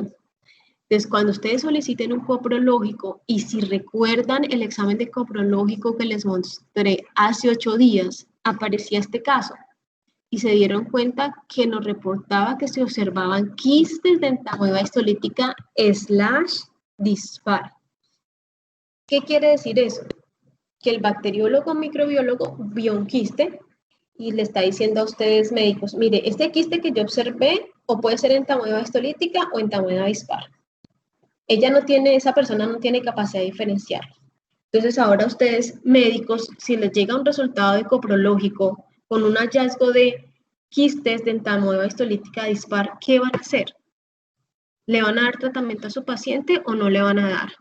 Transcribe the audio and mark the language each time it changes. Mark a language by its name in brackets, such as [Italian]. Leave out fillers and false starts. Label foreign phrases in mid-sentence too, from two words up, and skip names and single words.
[Spanish] Entonces, cuando ustedes soliciten un coprológico, y si recuerdan el examen de coprológico que les mostré hace 8 días, aparecía este caso, y se dieron cuenta que nos reportaba que se observaban quistes de entamoeba histolítica / dispar. ¿Qué quiere decir eso? Que el bacteriólogo microbiólogo vio un quiste y le está diciendo a ustedes médicos, mire, este quiste que yo observé o puede ser entamoeba histolítica o entamoeba dispar. Esa persona no tiene capacidad de diferenciar. Entonces ahora ustedes médicos, si les llega un resultado de coprológico con un hallazgo de quistes de entamoeba histolítica dispar, ¿qué van a hacer? ¿Le van a dar tratamiento a su paciente o no le van a dar?